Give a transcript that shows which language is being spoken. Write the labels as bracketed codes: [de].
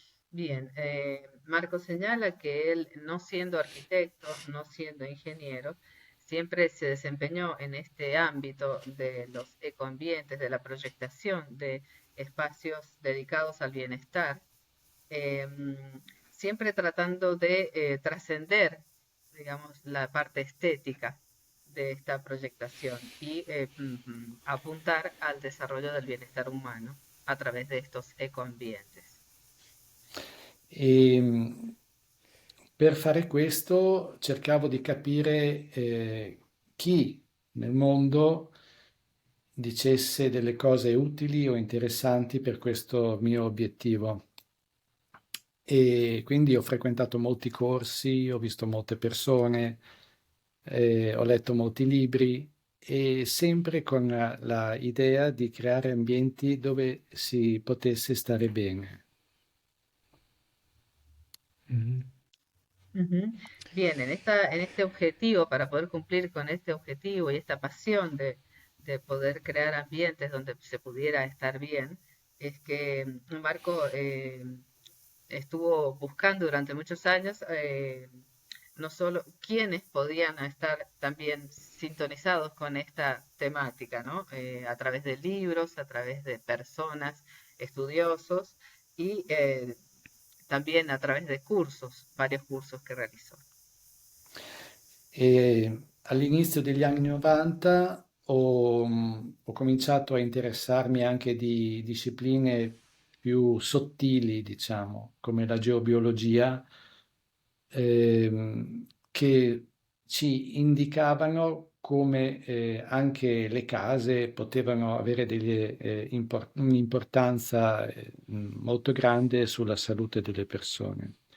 [es] Bien, Marco señala que él, no siendo arquitecto, no siendo ingeniero, siempre se desempeñó en este ámbito de los ecoambientes, de la proyectación de espacios dedicados al bienestar, em, siempre tratando de trascender, digamos, la parte estética de esta proyectación y apuntar al desarrollo del bienestar humano a través de estos ecoambientes. [it] E per fare questo cercavo di capire chi nel mondo dicesse delle cose utili o interessanti per questo mio obiettivo. E quindi ho frequentato molti corsi, ho visto molte persone, ho letto molti libri e sempre con la idea di creare ambienti dove si potesse stare bene. Ujú. [es] Bien, en este objetivo, para poder cumplir con este objetivo y esta pasión de poder crear ambientes donde se pudiera estar bien, es que Marco estuvo buscando durante muchos años no solo quiénes podían estar también sintonizados con esta temática, ¿no? A través de libros, a través de personas, estudiosos y también a través de cursos, varios cursos que realizó. [it] E all'inizio degli anni 90 ho cominciato a interessarmi anche di discipline più sottili, diciamo, come la geobiologia, che ci indicavano come anche le case potevano avere un'importanza molto grande sulla salute delle persone.